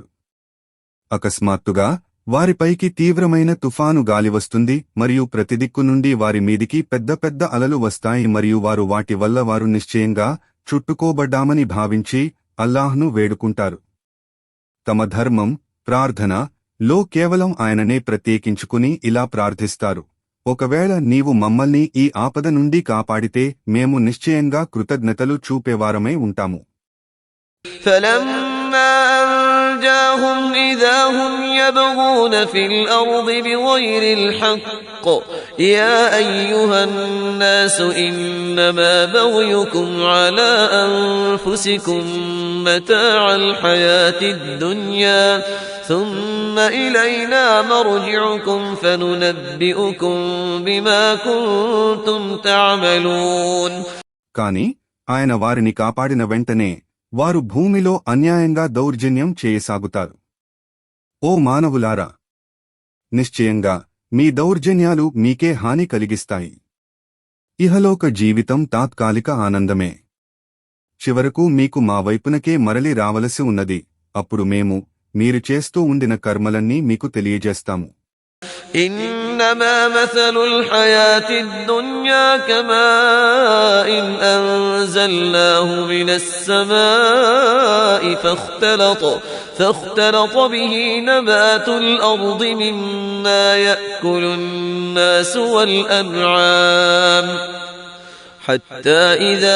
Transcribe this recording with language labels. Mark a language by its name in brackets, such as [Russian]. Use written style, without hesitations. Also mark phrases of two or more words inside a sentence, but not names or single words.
[Telugu] అకస్మాత్తుగా వారిపైకి తీవ్రమైన తుఫాను గాలి వస్తుంది మరియు ప్రతిదిక్కు నుండి వారి మీదికి పెద్ద పెద్ద అలలు వస్తాయి మరియు వారు వాటి వల్ల వారు నిశ్చయంగా చుట్టుకోబడ్డామని భావించి అల్లాహ్ను వేడుకుంటారు. తమ ధర్మం, ప్రార్థన లో కేవలం ఆయననే ప్రత్యేకించుకుని ఇలా ప్రార్థిస్తారు: ఒకవేళ నీవు మమ్మల్ని ఈ ఆపద నుండి కాపాడితే మేము నిశ్చయంగా కృతజ్ఞతలు చూపేవారమై ఉంటాము. [Arabic] فلما أنجاهم إذا هم يبغون في الأرض بغير الحق يا أيها الناس إنما بغيكم على أنفسكم متاع الحياة الدنيا ثم إلينا مرجعكم فننبئكم بما كنتم تعملون. [Telugu] కాని ఆయన వారిని కాపాడిన వెంటనే వారు భూమిలో అన్యాయంగా దౌర్జన్యం చేయసాగుతారు. ఓ మానవులారా, నిశ్చయంగా మీ దౌర్జన్యాలు మీకే హాని కలిగిస్తాయి. ఇహలోక జీవితం తాత్కాలిక ఆనందమే. చివరకు మీకు మా వైపునకే మరలి రావలసి ఉన్నది. అప్పుడు మేము మీరు చేస్తూ ఉండిన కర్మలన్నీ మీకు తెలియజేస్తాము. [Arabic] إنما مثل الحياة الدنيا كماء أنزلناه من السماء فاختلط به نبات الأرض مما يأكل الناس والأنعام حتى إذا